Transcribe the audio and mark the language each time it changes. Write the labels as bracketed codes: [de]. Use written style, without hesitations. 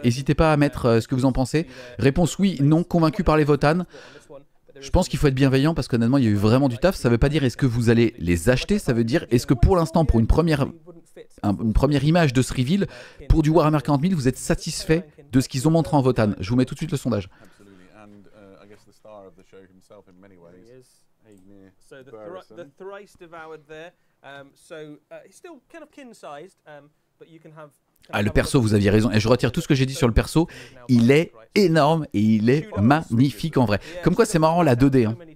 [fr] N'hésitez pas à mettre ce que vous en pensez. Réponse oui, non, convaincu par les Votan. Je pense qu'il faut être bienveillant parce qu'honnêtement, il y a eu vraiment du taf. Ça veut pas dire est-ce que vous allez les acheter, ça veut dire est-ce que pour l'instant, pour une première image de ce reveal, pour du Warhammer 40 000, vous êtes satisfait de ce qu'ils ont montré en Votan. Je vous mets tout de suite le sondage. [en] Absolutely, and I guess the star of the show himself in many ways, Agnir So the Börjesson. thrice devoured there. He's still kind of kin-sized, but you can have. [fr] Ah, le perso, vous aviez raison. Et je retire tout ce que j'ai dit sur le perso. Il est énorme et il est magnifique en vrai. Comme quoi, c'est marrant la 2D. Hein.